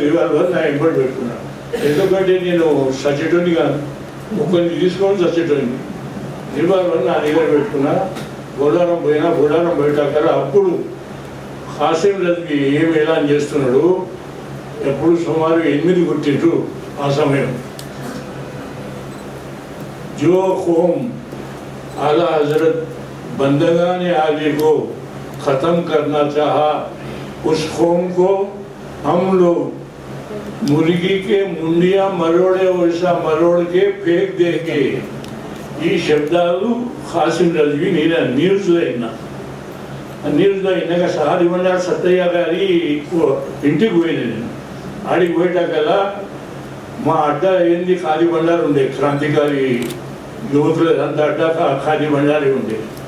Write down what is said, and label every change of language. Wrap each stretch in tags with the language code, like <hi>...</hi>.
<te>Revolver నా ఎంబడి పెట్టుకున్నాను. ఎందుకంటే నేను సచ్చేటోని కాదు, ఒక్కరిని తీసుకొని సచ్చేటోని. రివాల్వర్ నా దగ్గర పెట్టుకున్నా. బొల్లారం పోయాక అప్పుడు హాసిం రజ్వీ ఏమి ఎలా చేస్తున్నాడు, ఎప్పుడు సుమారు 8 కొట్టిండ్రు ఆ సమయం.</te> <hi>जो कौम आला हजरत बंदगान आली को ख़त्म करना चाहा, उस कौम को हम लोग मुर्गी के मुंडिया मरोड़े वैसा मरोड़ के फेंक देंगे.</hi> <te>ఈ శబ్దాలు హాసిం రజ్వీ న్యూస్లో విన్నాక సహాది బండారు సత్తయ్య గారి ఇంటికి పోయినా. నేను ఆడికి పోయేటాకల్లా మా అడ్డ ఏంది ఖాదీ బండారు ఉండే, క్రాంతికారి యువకులు అంత అడ్డ ఖాదీ బండారి ఉండే.</te>